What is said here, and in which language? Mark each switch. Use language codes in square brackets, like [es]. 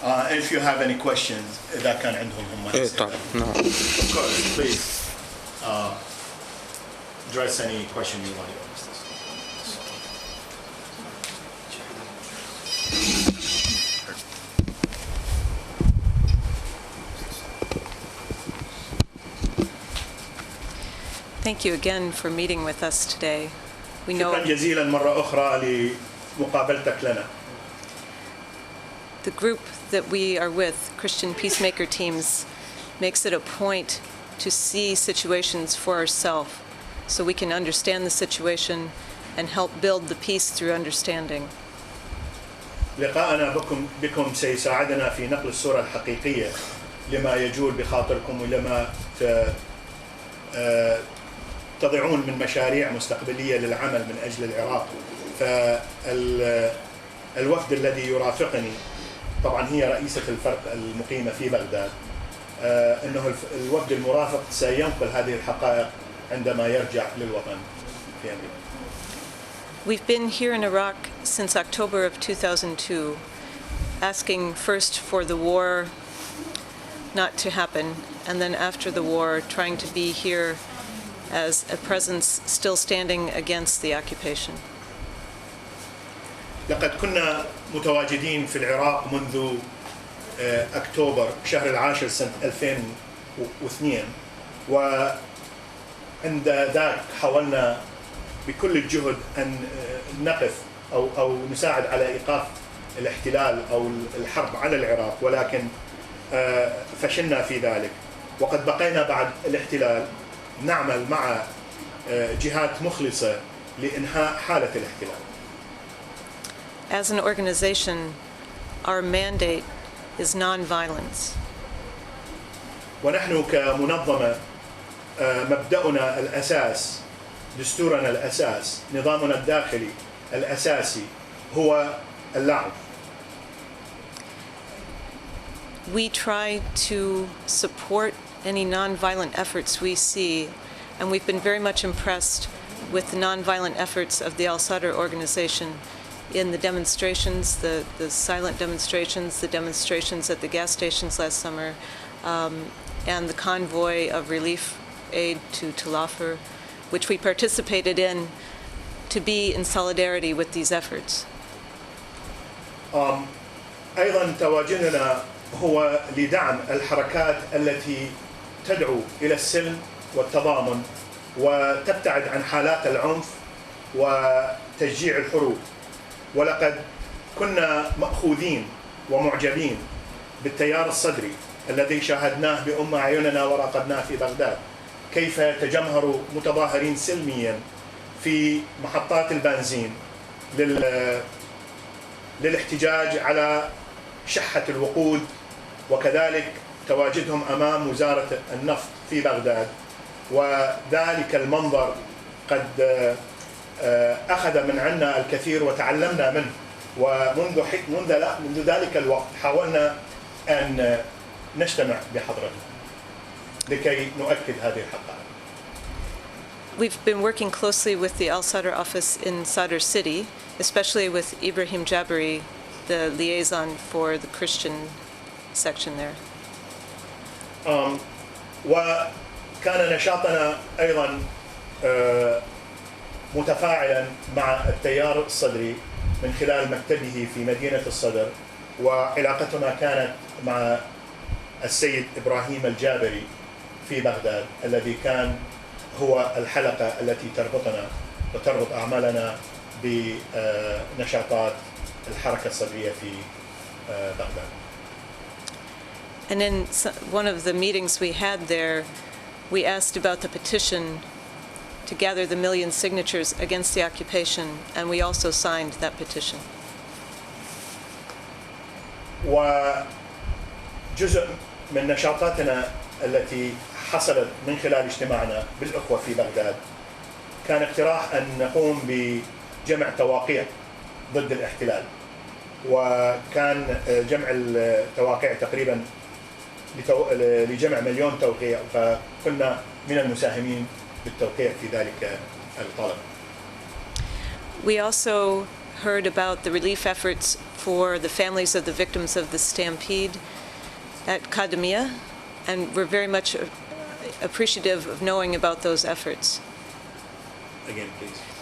[en] If you have any questions, [ar] إذا كان عندهم هم. [en] Of course, please address any question you want to ask. Thank you again for meeting with us today. We know [ar] شكرا جزيلا مرة أخرى لمقابلتك لنا. [en] the group that we are with, Christian Peacemaker Teams, makes it a point to see situations for ourselves so we can understand the situation and help build the peace through understanding. [ar] لقاءنا بكم سيساعدنا في نقل الصورة الحقيقية لما يجول بخاطركم ولما تضعون من مشاريع مستقبلية للعمل من أجل العراق. فالوفد الذي يرافقني طبعا هي رئيسة الفرق المقيمة في بغداد، إنه الوفد المرافق سينقل هذه الحقائق عندما يرجع للوطن في أمريكا. [en] We've been here in Iraq since October of 2002, asking first for the war not to happen, and then after the war, trying to be here as a presence still standing against the occupation. [ar] لقد كنا متواجدين في العراق منذ أكتوبر شهر العاشر سنة 2002، وعند ذاك حاولنا بكل الجهد أن نقف أو نساعد على إيقاف الاحتلال أو الحرب على العراق، ولكن فشلنا في ذلك. وقد بقينا بعد الاحتلال نعمل مع جهات مخلصة لإنهاء حالة الاحتلال. [en] As an organization, our mandate is non-violence. [ar] ونحن كمنظمة مبدأنا الأساس، دستورنا الأساس، نظامنا الداخلي الأساسي هو اللعب. [en] We try to support any non-violent efforts we see, and we've been very much impressed with the non-violent efforts of the Al-Sadr organization in the demonstrations, the silent demonstrations, the demonstrations at the gas stations last summer, and the convoy of relief aid to Talafur, which we participated in to be in solidarity with these efforts. [ar] أيضا تواجدنا هو لدعم الحركات التي تدعو إلى السلم والتضامن وتبتعد عن حالات العنف وتشجيع الحروب. ولقد كنا مأخوذين ومعجبين بالتيار الصدري الذي شاهدناه بأم أعيننا وراقبناه في بغداد، كيف تجمهر متظاهرين سلميا في محطات البنزين للاحتجاج على شحة الوقود، وكذلك تواجدهم أمام وزارة النفط في بغداد. وذلك المنظر قد أخذ من عنا الكثير وتعلمنا منه، ومنذ ذلك الوقت حاولنا أن نجتمع بحضرته لكي نؤكد هذه الحقائق. [en] We've been working closely with the Al-Sadr office in Sadr City, especially with Ibrahim Jabari, the liaison for the Christian section there. [ar] وكان نشاطنا أيضا متفاعلا مع التيار الصدري من خلال مكتبه في مدينة الصدر، وعلاقتنا كانت مع السيد إبراهيم الجابري في بغداد الذي كان هو الحلقة التي تربطنا وتربط أعمالنا بنشاطات الحركة الصدرية في بغداد. [en] And in one of the meetings we had there, we asked about the petition to gather the 1 million signatures against the occupation, and we also signed that petition. [ar] وجزء من نشاطاتنا التي حصلت من خلال اجتماعنا بالأخوة في بغداد كان اقتراح أن نقوم بجمع توقيع ضد الاحتلال، وكان جمع التوقيع تقريبا لجمع 1 مليون توقيع، فكنا من المساهمين بالتوقيع في ذلك الطلب. [en] We also heard about the relief efforts for the families of the victims of the stampede at Kadamia, and we're very much appreciative of knowing about those efforts. Again, please.